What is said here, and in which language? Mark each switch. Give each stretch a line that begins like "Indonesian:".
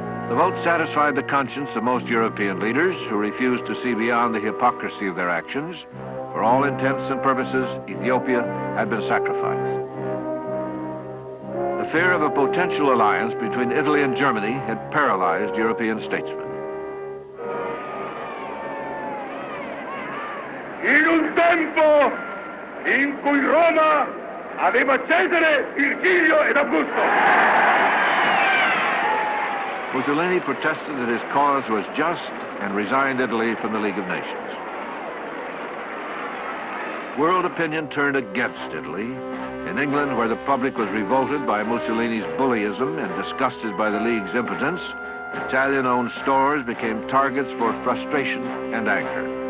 English: The vote satisfied the conscience of most European leaders who refused to see beyond the hypocrisy of their actions. For all intents and purposes, Ethiopia had been sacrificed. The fear of a potential alliance between Italy and Germany had paralyzed European statesmen.
Italian: In un tempo in cui Roma aveva Cesare, Virgilio ed Augusto.
English: Mussolini protested that his cause was just and resigned Italy from the League of Nations. World opinion turned against Italy. In England, where the public was revolted by Mussolini's bullyism and disgusted by the League's impotence, Italian-owned stores became targets for frustration and anger.